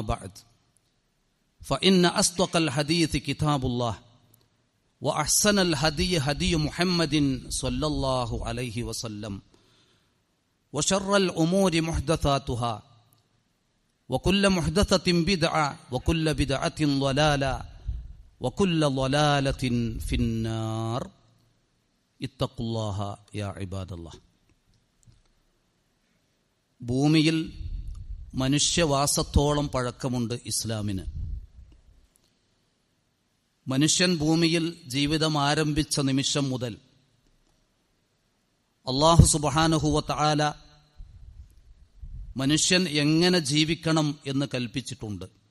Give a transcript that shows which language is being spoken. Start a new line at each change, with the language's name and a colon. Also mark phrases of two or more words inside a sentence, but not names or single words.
Arabic: بعد فإن أصدق الحديث كتاب الله وأحسن الهدي هدي محمد صلى الله عليه وسلم وشر الأمور محدثاتها وكل محدثة بدعة وكل بدعة ضلالة وكل ضلالة في النار اتقوا الله يا عباد الله.
Malayalam: ഭൂമിയിൽ മനുഷ്യവാസത്തോളം പഴക്കമുണ്ട് ഇസ്ലാമിന്. മനുഷ്യൻ ഭൂമിയിൽ ജീവിതം ആരംഭിച്ച നിമിഷം മുതൽ അല്ലാഹു
Arabic: سبحانه وتعالى
Malayalam: മനുഷ്യൻ എങ്ങനെ ജീവിക്കണം എന്ന് കൽപ്പിച്ചിട്ടുണ്ട്.